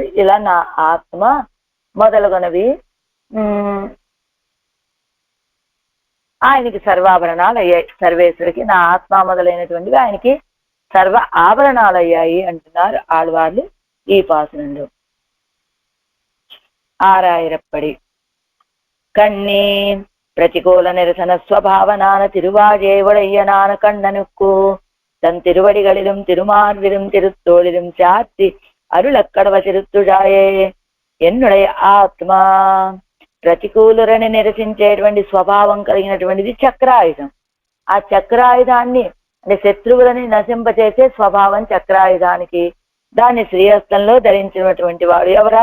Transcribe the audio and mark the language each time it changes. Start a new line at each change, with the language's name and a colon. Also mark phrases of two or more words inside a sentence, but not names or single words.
Telugu: ఇలా నా ఆత్మ మొదలుగునవి ఆయనకి సర్వాభరణాలు అయ్యాయి. సర్వేశ్వరికి నా ఆత్మ మొదలైనటువంటివి ఆయనకి సర్వ ఆభరణాలు అయ్యాయి అంటున్నారు ఆళ్వార్లు ఈ పాసురంలో.
Tamil: ஆறாயிரப்படி கண்ணே பிரதிகூல நிரசன ஸ்வபாவனான திருவாஜேவடையனான கண்ணனுக்கு தன் திருவடிகளிலும் திருமார்விலும் திருத்தோளிலும் சாத்தி அருளக்கடவ திருத்துழாயே என்னுடைய ஆத்மா.
Telugu: ప్రతికూలురని నిరసించేటువంటి స్వభావం కలిగినటువంటిది చక్రాయుధం. ఆ చక్రాయుధాన్ని అంటే శత్రువులని నశింపచేసే స్వభావం చక్రాయుధానికి. దాన్ని శ్రీహస్తంలో ధరించినటువంటి వాడు ఎవరా?